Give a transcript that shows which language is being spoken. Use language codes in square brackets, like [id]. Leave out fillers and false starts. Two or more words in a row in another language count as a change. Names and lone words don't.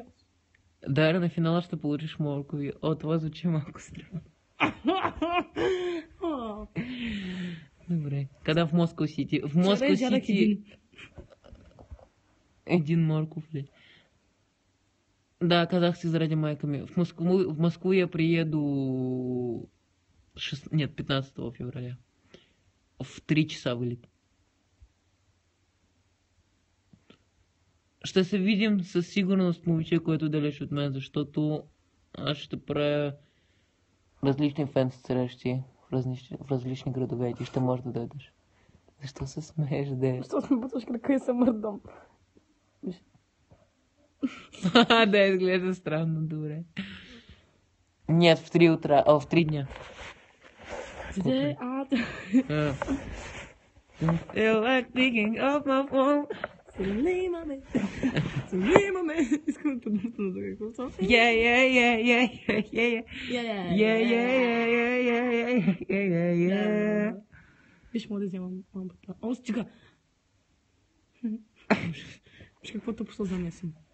[bg] Даря, на финала ще получиш моркови. О, това звучи малко странно. Добре. [ru] Когда в Москва Сити? В Москва Сити... [bg] Един морков ли? Да, казах си заради майка ми. [ru] В Москву я приеду 15 февраля. В 3 часа вылет. [bg] Ще се видим със сигурност, момиче, което е далеч от мен, защото аз ще правя различни фен срещи в различни градове и ти ще можеш да дойдеш. Защо се смееш, де? Защото ми буташ крака и се мърдам. Да, изглежда странно, добре. [ru] Нет, в 3 утра, в 3 дня. [en] Today, Still like picking up my phone. [bg] Искам да подмутна за какво [en] Yeah. [bg] Виж, мога да вземам лампата. О, стига! Виж какво тъпо замесим.